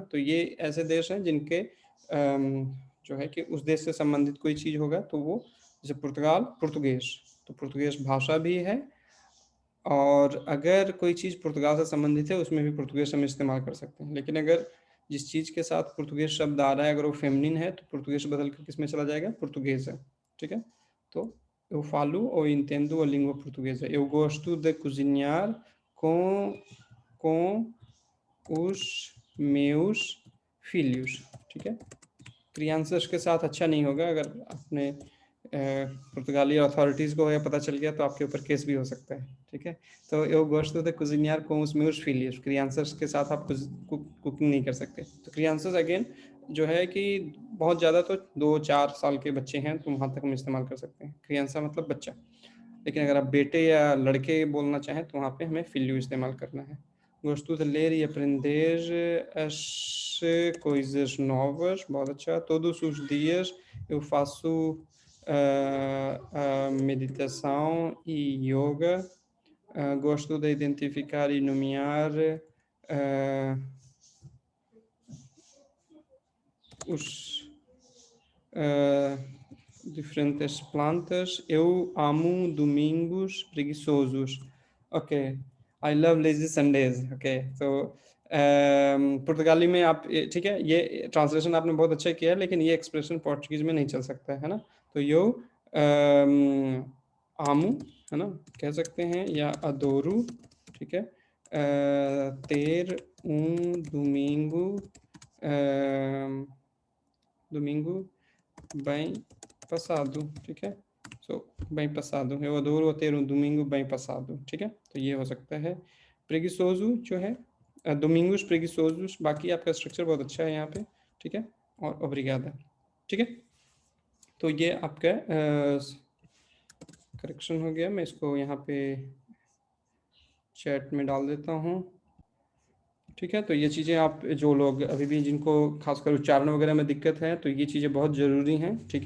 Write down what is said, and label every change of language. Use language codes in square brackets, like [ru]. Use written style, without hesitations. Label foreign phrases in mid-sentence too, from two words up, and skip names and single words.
[hi] तो ये ऐसे देश हैं जिनके जो है कि उस देश से संबंधित कोई चीज़ होगा तो वो, जैसे पुर्तगाल पुर्तगेज, तो पुर्तगेज भाषा भी है। और अगर कोई चीज़ पुर्तगाल से संबंधित है उसमें भी पुर्तगेज हम इस्तेमाल कर सकते हैं। लेकिन अगर जिस चीज़ के साथ पुर्तगेज शब्द आ रहा है अगर वो फेमिनिन है तो पुर्तगेज बदल कर किस में चला जाएगा, पुर्तगेज है। ठीक है, तो [pt] eu falo ou entendo a língua portuguesa. Eu gosto de cozinhar com os meus filhos. [hi] ठीक है, क्रियांसस के साथ अच्छा नहीं होगा, अगर आपने पुर्तगाली अथॉरिटीज़ को यह पता चल गया तो आपके ऊपर केस भी हो सकता है। ठीक है, तो [pt] eu gosto de cozinhar com os meus filhos, [hi] क्रियांसस के साथ आप कुकिंग नहीं कर सकते। तो क्रियांसस अगेन जो है कि बहुत ज़्यादा तो 2-4 साल के बच्चे हैं तो वहाँ तक हम इस्तेमाल कर सकते हैं, क्रियांसा मतलब बच्चा। लेकिन अगर आप बेटे या लड़के बोलना चाहें तो वहाँ पे हमें फिल्यू इस्तेमाल करना है। [pt] Gosto de ler e aprender as coisas novas. [hi] बहुत अच्छा, [pt] todos os dias eu faço meditação e yoga. Gosto de identificar e nomear os diferentes plantas. Eu amo domingos preguiçosos. [en] Ok, I love lazy Sundays. Okay, so [hi] पुर्तगाली में आप ठीक है, ये ट्रांसलेशन आपने बहुत अच्छा किया है, लेकिन ये एक्सप्रेशन पोर्चुगीज में नहीं चल सकता है ना। तो [pt] eu amo [hi] है ना, कह सकते हैं, या अदोरू, ठीक है। [pt] ter domingo domingo bem passado, [hi] ठीक है। [pt] सो bem passado, eu adoro ter domingo bem passado, [hi] ठीक है। तो ये हो सकता है। preguiçoso जो है, [pt] domingos preguiçosos, [hi] बाकी आपका स्ट्रक्चर बहुत अच्छा है यहाँ पे, ठीक है। और obrigada, ठीक है। तो ये आपका करेक्शन हो गया। मैं इसको यहाँ पे चैट में डाल देता हूँ, ठीक है। तो ये चीज़ें आप जो लोग अभी भी जिनको खासकर उच्चारण वगैरह में दिक्कत है, तो ये चीज़ें बहुत ज़रूरी हैं, ठीक है।